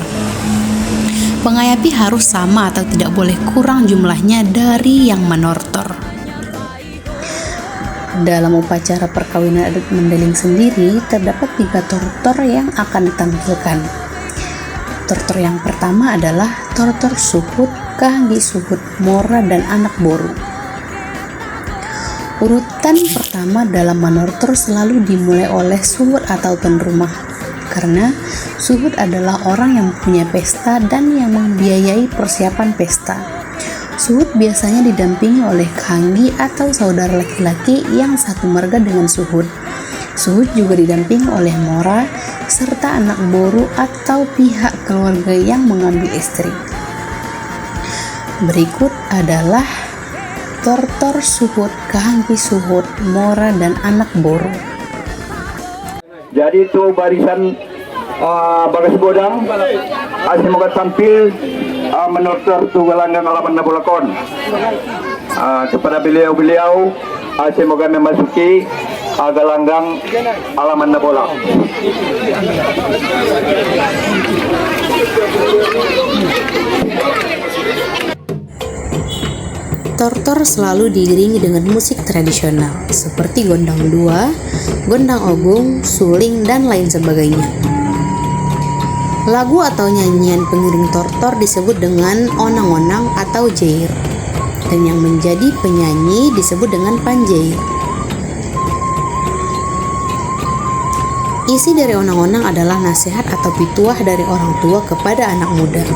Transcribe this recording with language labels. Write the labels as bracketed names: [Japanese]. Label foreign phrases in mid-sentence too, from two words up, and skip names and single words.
[Indonesian] Pengayapi harus sama atau tidak boleh kurang jumlahnya dari yang menortor. Dalam upacara perkawinan adat Mandailing sendiri, terdapat 3 tortor yang akan ditampilkan. Tortor yang pertama adalah tortor suhut, kahanggi suhut, mora, dan anak boru. Urutan pertama dalam menortor selalu dimulai oleh suhut atau tuan rumah, karena suhut adalah orang yang punya pesta dan yang membiayai persiapan pesta. Suhut biasanya didampingi oleh kahanggi atau saudara laki-laki yang satu marga dengan suhut. Suhut juga didampingi oleh mora serta anak boru atau pihak keluarga yang mengambil istri. Berikut adalah tortor suhut, kahanggi suhut, mora, dan anak boru. Jadi itu barisan [Batak Mandailing] bagas bodang [Indonesian] semoga tampil menortor [Batak Mandailing] tu gelanggang alaman nabulakon. [Indonesian] Kepada beliau-beliau semoga memasuki gelanggang [Batak Mandailing] alaman nabola. [Indonesian] Tortor selalu diiringi dengan musik tradisional seperti gondang dua, gondang ogung, suling, dan lain sebagainya. Lagu atau nyanyian pengiring tortor disebut dengan onang-onang atau jair, dan yang menjadi penyanyi disebut dengan panjair. Isi dari onang-onang adalah nasihat atau pituah dari orang tua kepada anak muda.